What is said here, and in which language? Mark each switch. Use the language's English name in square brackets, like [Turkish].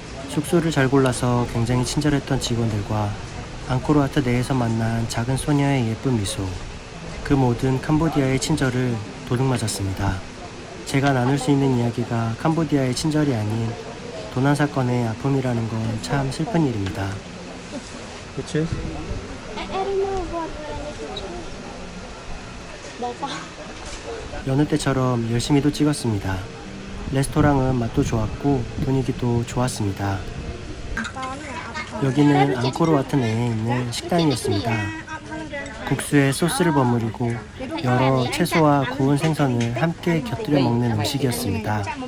[Korean] 숙소를 잘 골라서 굉장히 친절했던 직원들과 앙코르와트 내에서 만난 작은 소녀의 예쁜 미소, 그 모든 캄보디아의 친절을 도둑맞았습니다. 제가 나눌 수 있는 이야기가 캄보디아의 친절이 아닌 도난 사건의 아픔이라는 건 참 슬픈 일입니다. 그치? [English] I don't know what I need to choose. [Korean] 여느 때처럼 열심히도 찍었습니다. 레스토랑은 맛도 좋았고 분위기도 좋았습니다. 여기는 앙코르와트 내에 있는 식당이었습니다. 국수에 소스를 버무리고 여러 채소와 구운 생선을 함께 곁들여 먹는 음식이었습니다.